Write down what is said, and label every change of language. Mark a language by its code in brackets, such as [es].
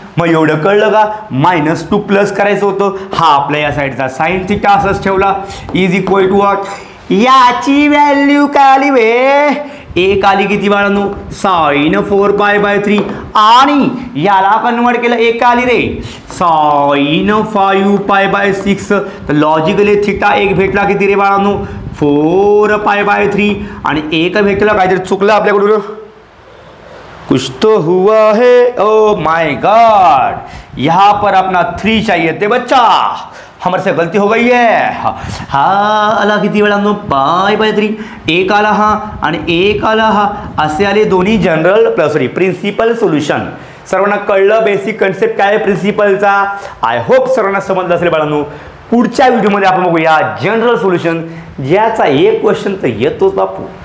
[mr] मग एवढं कळलं का, -2 करायचं होतं. हा आपल्या या साईडचा साईन थिटा असंच ठेवला [en] is equal to what, [mr] याची व्हॅल्यू काय आली वे, एक आली किती बाळांनो sin 4π/3 आणि याला कन्वर्ट केलं एक आली रे sin 5π/6. तर लॉजिकली थिटा एक भेटला किती रे बाळांनो 4π/3 आणि एक भेटला काहीतरी चुकलं आपल्याकडून, [hi] कुछ तो हुआ है. [en] oh my God, [hi] यहाँ पर अपना 3 चाहिए थे बच्चा, हमारे से गलती हो गई है. [mr] हा आला किती वेळांनो π/3, एक आला हा आणि एक आला हा, असे आले दोन्ही जनरल प्रिन्सिपल सोल्युशन. सर्वांना कळलं बेसिक कन्सेप्ट काय प्रिन्सिपलचा. [en] I hope [mr] सर्वांना समजलं असेल बाळांनो. पुढच्या व्हिडिओमध्ये आपण बघूया जनरल सोल्युशन, ज्याचा एक क्वेश्चन तर येतोच बापू.